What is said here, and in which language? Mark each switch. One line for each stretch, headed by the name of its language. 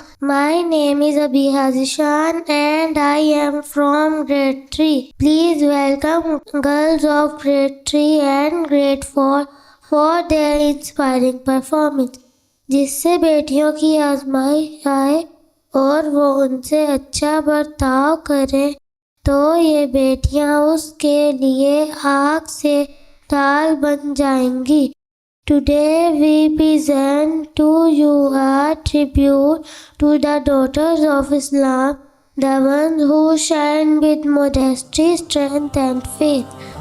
English: My name is Abiha Zishan and I am from grade 3. Please welcome girls of grade 3 and grade 4 for their inspiring performance.
Urdu: جس سے بیٹیوں کی آزمائش آئے اور وہ ان سے اچھا برتاؤ کریں تو یہ بیٹیاں اس کے لیے آگ سے ڈال بن جائیں گی.
English: Today we present to you a tribute to the daughters of Islam, the ones who shine with modesty, strength and faith.